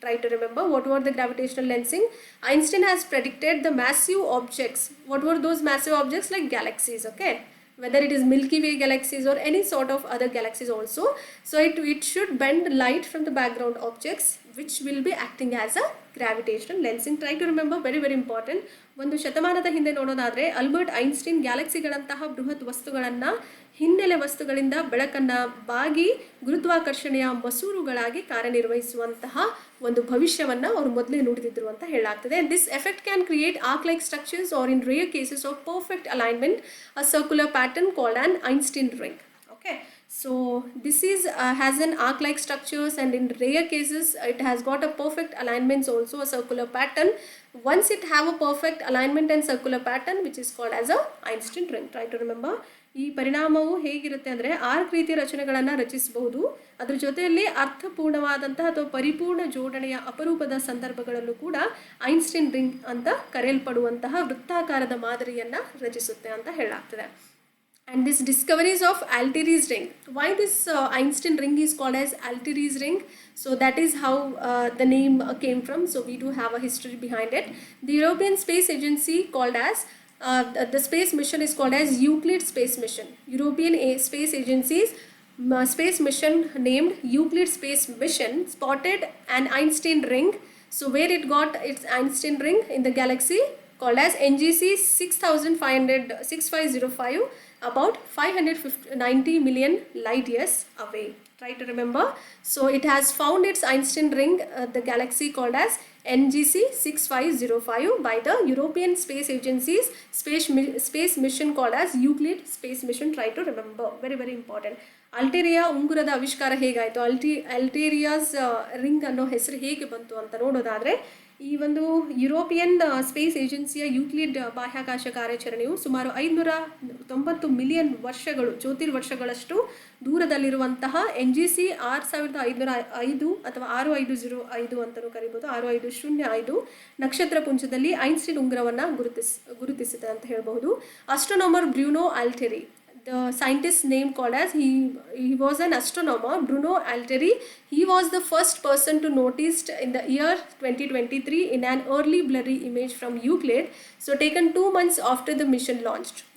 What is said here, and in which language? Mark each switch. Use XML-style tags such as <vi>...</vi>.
<en>Try to remember what were the gravitational lensing. Einstein has predicted the massive objects. What were those massive objects? Like galaxies, okay, whether it is Milky Way galaxies or any sort of other galaxies also. So it should bend light from the background objects, which will be acting as a gravitational lensing. Try to remember, very, very important.</en> <kn>ಒಂದು ಶತಮಾನದ ಹಿಂದೆ ನೋಡೋದಾದರೆ Albert Einstein ಗ್ಯಾಲಕ್ಸಿಗಳಂತಹ ಬೃಹತ್ ವಸ್ತುಗಳನ್ನು ಹಿನ್ನೆಲೆ ವಸ್ತುಗಳಿಂದ ಬೆಳಕನ್ನು ಬಾಗಿ ಗುರುತ್ವಾಕರ್ಷಣೆಯ ಮಸೂರುಗಳಾಗಿ ಕಾರ್ಯನಿರ್ವಹಿಸುವಂತಹ ಒಂದು ಭವಿಷ್ಯವನ್ನು ಅವರು ಮೊದಲೇ ನುಡಿದಿದ್ರು ಅಂತ ಹೇಳಲಾಗ್ತದೆ.</kn> <en>This effect can create arc like structures are in rare cases of perfect alignment a circular pattern called an Einstein ring. Okay, so this is has an arc like structures, and in rare cases it has got a perfect alignments also, a circular pattern. Once it have a perfect alignment and circular pattern, which is called as a Einstein ring. Try to remember.</en> <kn>ಈ ಪರಿಣಾಮವು ಹೇಗಿರುತ್ತೆ ಅಂದರೆ arc ರೀತಿಯ ರಚನೆಗಳನ್ನು ರಚಿಸಬಹುದು. ಅದರ ಜೊತೆಯಲ್ಲಿ ಅರ್ಥಪೂರ್ಣವಾದಂತಹ ಅಥವಾ ಪರಿಪೂರ್ಣ ಜೋಡಣೆಯ ಅಪರೂಪದ ಸಂದರ್ಭಗಳಲ್ಲೂ ಕೂಡ ಐನ್ಸ್ಟೀನ್ ರಿಂಗ್ ಅಂತ ಕರೆಯಲ್ಪಡುವಂತಹ ವೃತ್ತಾಕಾರದ ಮಾದರಿಯನ್ನು ರಚಿಸುತ್ತೆ ಅಂತ ಹೇಳಲಾಗ್ತದೆ.</kn> <en>And this discoveries of Altieri's ring. Why this Einstein ring is called as Altieri's ring? So that is how the name came from. So we do have a history behind it. The European Space Agency called as the space mission is called as Euclid Space Mission. European Space Agency's space mission named Euclid Space Mission spotted an Einstein ring. So where it got its Einstein ring? In the galaxy called as NGC 6505, about 590 million light years away. Try to remember. So it has found its Einstein ring, the galaxy called as NGC 6505, by the European Space Agency's space mission called as Euclid Space Mission. Try to remember, very, very important.</en> <kn>ಅಲ್ಟೇರಿಯಾ ಉಂಗುರದ ಆವಿಷ್ಕಾರ ಹೇಗಾಯಿತು, ಅಲ್ಟೇರಿಯಾಸ್ ring ಅನ್ನೋ ಹೆಸರು ಹೇಗೆ ಬಂತು ಅಂತ ನೋಡೋದಾದರೆ, ಈ ಒಂದು ಯುರೋಪಿಯನ್ ಸ್ಪೇಸ್ ಏಜೆನ್ಸಿಯ ಯೂಕ್ಲಿಡ್ ಬಾಹ್ಯಾಕಾಶ ಕಾರ್ಯಾಚರಣೆಯು ಸುಮಾರು 590 ಮಿಲಿಯನ್ ವರ್ಷಗಳು, ಜ್ಯೋತಿರ್ವರ್ಷಗಳಷ್ಟು ದೂರದಲ್ಲಿರುವಂತಹ NGC 6505 ಅಥವಾ 6505 ಅಂತಲೂ ಕರಿಬೋದು, 6505 ನಕ್ಷತ್ರ ಪುಂಜದಲ್ಲಿ ಐನ್ಸ್ಟೀನ್ ಉಂಗುರವನ್ನು ಗುರುತಿಸಿದೆ ಅಂತ ಹೇಳಬಹುದು.</kn> <en>Astronomer Bruno Altieri, the scientist name called as, he was an astronomer, Bruno Altieri. He was the first person to noticed in the year 2023 in an early blurry image from Euclid, so taken 2 months after the mission launched.</en>